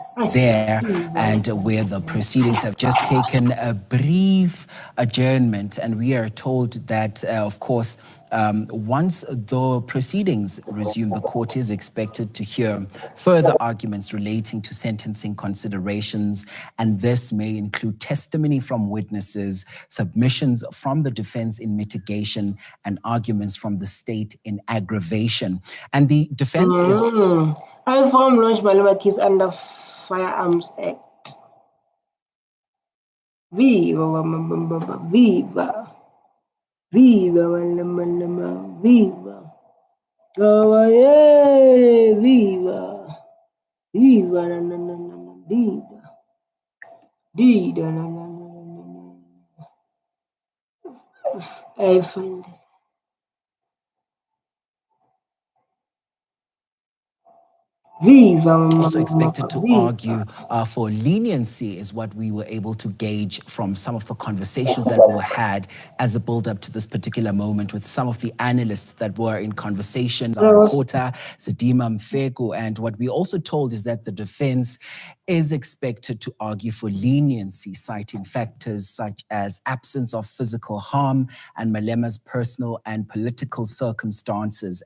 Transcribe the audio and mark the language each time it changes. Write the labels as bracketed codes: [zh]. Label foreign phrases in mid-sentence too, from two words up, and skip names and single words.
[en] There, and where the proceedings have just taken a brief adjournment, and we are told that, of course, once the proceedings resume, the court is expected to hear further arguments relating to sentencing considerations, and this may include testimony from witnesses, submissions from the defense in mitigation, and arguments from the state in aggravation. And the defense is... I form launched Malema case under Firearms Act. Viva, viva, viva, Malema, viva. Oh, yeah, viva, viva, na, na, na, na, dida, dida, na, na, na, na, na. I find it. Also expected to argue for leniency is what we were able to gauge from some of the conversations that were had as a build-up to this particular moment with some of the analysts that were in conversations, our reporter, Zidima Mfego, and what we also told is that the defense is expected to argue for leniency, citing factors such as absence of physical harm and Malema's personal and political circumstances.